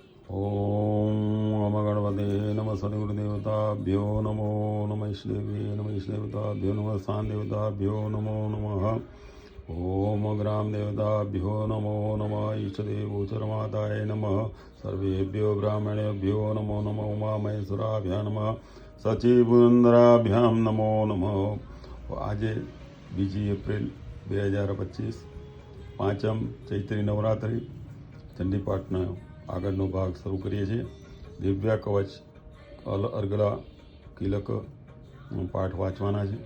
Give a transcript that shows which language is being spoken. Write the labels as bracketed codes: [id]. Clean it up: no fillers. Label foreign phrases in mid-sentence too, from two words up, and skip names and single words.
[sa] ओम नम गणपते नम सद्गुरुदेवताभ्यो नमो नम इष्टदेवे नम इष्टदेवताभ्यो नम स्थानदेवताभ्यो नमो नमः। ओम ग्राम देवताभ्यो नमो नमः इष्टदेवोचरमाताय नमः। सर्वेभ्यो ब्राह्मणेभ्यो नमो नमः। उमामहेश्वराभ्यां नमः। सचिवुंदराभ्यां नमो नमः। [gu] आज 2 એપ્રિલ 2025 પાંચમ ચૈત્રી નવરાત્રિ ચંડીપાઠનો આગળનો ભાગ શરૂ કરીએ છીએ. દિવ્યા કવચ અર્ગલા કિલક પાઠ વાંચવાના છે.